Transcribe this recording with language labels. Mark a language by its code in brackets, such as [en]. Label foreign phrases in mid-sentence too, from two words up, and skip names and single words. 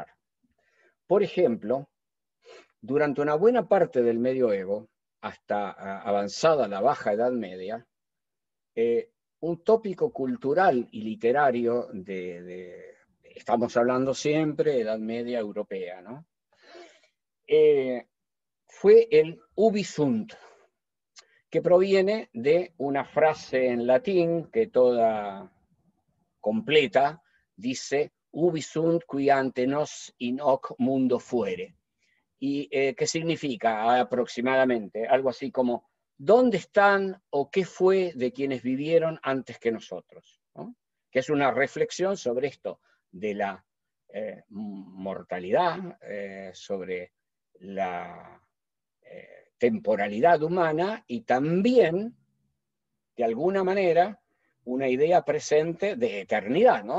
[es] Por ejemplo, durante una buena parte del medioevo, hasta avanzada la Baja Edad Media, un tópico cultural y literario estamos hablando siempre Edad Media europea, ¿no? Fue el [la] ubi sunt, [es] que proviene de una frase en latín que toda completa dice [la] ubi sunt qui ante nos in hoc mundo fuere. [es] Y ¿qué significa aproximadamente? Algo así como, ¿dónde están o qué fue de quienes vivieron antes que nosotros? ¿No? Que es una reflexión sobre esto, de la mortalidad, sobre la temporalidad humana y también, de alguna manera, una idea presente de eternidad, ¿no?